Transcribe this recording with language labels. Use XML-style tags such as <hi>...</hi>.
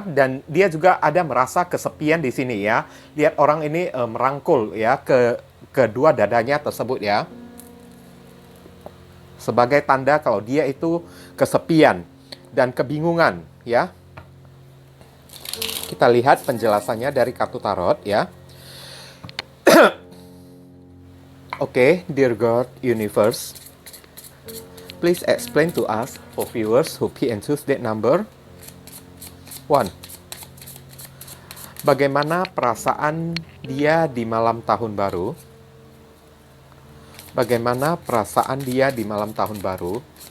<id>Dan dia juga ada merasa kesepian di sini ya. Lihat orang ini merangkul ya ke kedua dadanya tersebut ya. Sebagai tanda kalau dia itu kesepian dan kebingungan ya. Kita lihat penjelasannya dari kartu tarot ya.</id> <en>Oke, dear God, universe, please explain to us for viewers who pick and choose that number.</en> <id>1. Bagaimana perasaan dia di malam tahun baru? Bagaimana perasaan dia di malam tahun baru?</id>